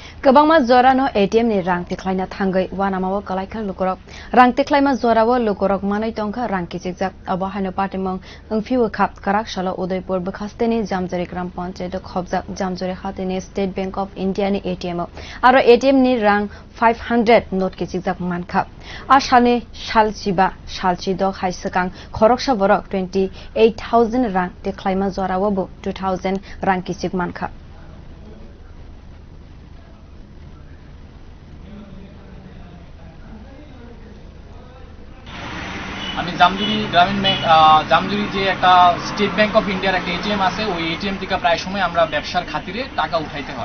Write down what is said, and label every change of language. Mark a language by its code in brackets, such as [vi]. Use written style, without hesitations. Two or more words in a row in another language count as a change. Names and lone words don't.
[trp] Kwbangma jora no ATM ni rang tikhlaina thangwi wanamao kwlaijak lukurok rang tikhlaima jorao lukurok manwi tongkha rang kichikjak abo haino patimung wngphikha kwrak salo Udaipur bwkhasteni jamjuri gram panchayat khobjak jamjuri hati ni State Bank of India ni ATM aro ATM ni rang 500 note kichikjak mankha asani sal chiba sal chidok hai swkang khoroksa borok 28,000 rang tikhlaima jorao bo 2,000 rang kichik mankha [bn] আমি জামজুরি গ্রামীণ ব্যাংক জামজুরি যে একটা স্টেট ব্যাংক অফ ইন্ডিয়ার একটা এটিএম আছে ওই এটিএম থেকে প্রায় সময় আমরা ব্যবসার খাতিরে টাকা উঠাইতে হয়।